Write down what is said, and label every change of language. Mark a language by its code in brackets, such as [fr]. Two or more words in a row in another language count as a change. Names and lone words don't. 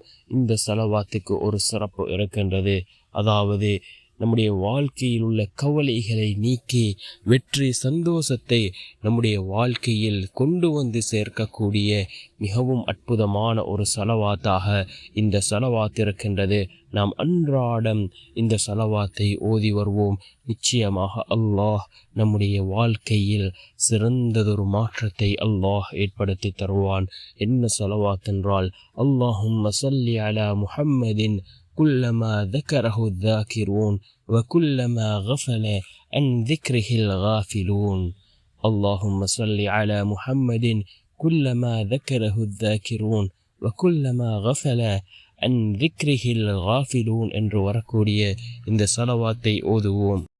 [ta] இந்த ஸலவாத்துக்கு ஒரு சிறப்பு இருக்கின்றது. அதாவது, நம்முடைய வாழ்க்கையில் உள்ள கவலைகளை நீக்கி வெற்றி, சந்தோஷத்தை நம்முடைய வாழ்க்கையில் கொண்டு வந்து சேர்க்கக்கூடிய மிகவும் அற்புதமான ஒரு ஸலவாத்தாக இந்த ஸலவாத் இருக்கின்றது. நாம் அன்றாடம் இந்த ஸலவாத்தை ஓதி வருவோம். நிச்சயமாக அல்லாஹ் நம்முடைய வாழ்க்கையில் சிறந்ததொரு மாற்றத்தை அல்லாஹ் ஏற்படுத்தி தருவான். என்ன ஸலவாத் என்றால், [ar] اللهم صل على محمد كلما ذكره الذاكرون وكلما غفل عن ذكره الغافلون. اللهم صل على محمد كلما ذكره الذاكرون وكلما غفل عن ذكره الغافلون [ta] என்று வரக்கூடிய இந்த ஸலவாத்தை ஓதுவோம்.